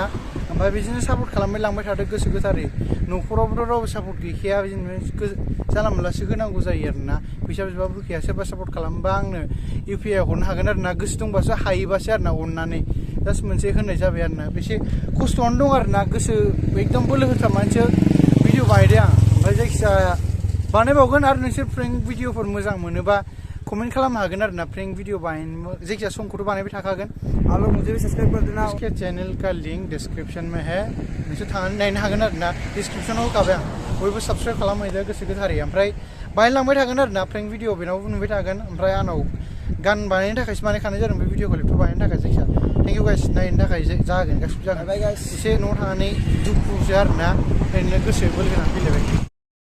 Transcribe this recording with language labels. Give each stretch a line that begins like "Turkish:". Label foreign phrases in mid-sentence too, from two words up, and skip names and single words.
Bodo: ओमफ्राय बिदिनो सापर्ट खालामबाय लांबाय थादो गोसो गोथारै न'खरावबोथ' रावबो सापर्ट गैखाया बिदिनो जानला मोनलासो होनांगौ जायो आरोना फैसा बिबाबो होखाया सोरबा सापर्ट खालामबा आंनो UPI हरनो हागोन आरोना गोसो दंबासो हायोबासो आरोना अननानै जास्ट मोनसे होननाय जाबाय आरोना बेसे खस्थ'आनो दं आरोना गोसो एकदम बोलो होथाबनानैसो भिडिअ बानायदों आं ओमफ्राय जायखिजाया बानायबावगोन आरो नोंसोर
English: prank videos
Bodo: मोजां मोनोबा कमेंट खालामनो हागोन आरोना
English: prank video
Bodo: बानायनो जायखिया समखौथ' बानायबाय थाखागोन
Hindi: आप लोग मुझे भी सब्सक्राइब कर देना इसके चैनल का लिंक डिस्क्रिप्शन में है
Bodo: नोंसोर थांनानै नायनो हागोन आरोना डिस्क्रिप्शनाव होखाबाय आं बयबो साबस्क्राइब खालामहैदो गोसो गोथारै ओमफ्राय बानायलांबाय थागोन आरोना
English: prank video
Bodo: बेनावबो नुबाय थागोन ओमफ्राय आंनाव गान बानायनो थाखायसो बानायखानाय जादों बे भिडिअखौ लेपटप बानायनो थाखाय जायखिया
English: thank you guys
Bodo: नायनो थाखाय जागोन गासिबो जागोन
English: bye guys
Bodo: एसे न'आव थांनानै दुखुसो आरोना ओरैनो गोसो बोलो गोनां फैलायबाय